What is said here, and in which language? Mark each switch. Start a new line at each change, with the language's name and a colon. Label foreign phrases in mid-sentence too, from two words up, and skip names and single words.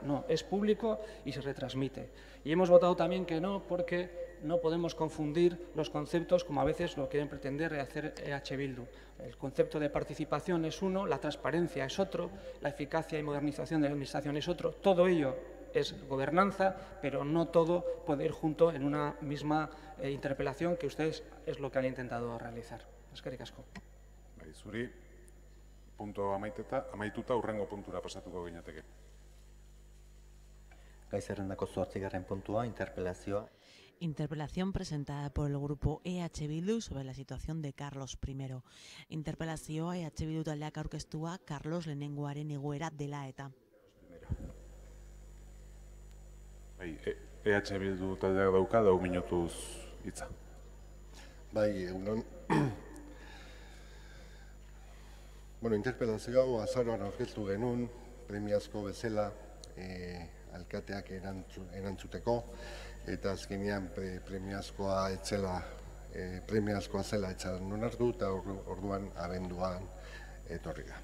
Spanish: No, es público y se retransmite. Y hemos votado también que no porque no podemos confundir los conceptos como a veces lo quieren pretender hacer EH Bildu. El concepto de participación es uno, la transparencia es otro, la eficacia y modernización de la administración es otro. Todo ello es gobernanza, pero no todo puede ir junto en una misma interpelación que ustedes es lo que han intentado realizar.
Basque: Eskerrik asko. Bai, zuri, punto amaituta hurrengo puntura pasatuko ginateke. Gai zerrendako 8. puntua, interpelazioa.
Spanish: Interpelación presentada por el grupo EH Bildu sobre la situación de Carlos I.
Basque: Interpelazioa EH Bildu taldeak aurkeztua Carlos lehenengoaren egoera dela eta. EH Bildu taldeak dauka 2 minutuz hitza. Bai, egunon. Interpelazio hau azaroan aurkeztu genuen, premiazko bezala alkateak erantzuteko, eta azkenean premiazkoa zela etxadan onartu eta orduan abenduan etorri da.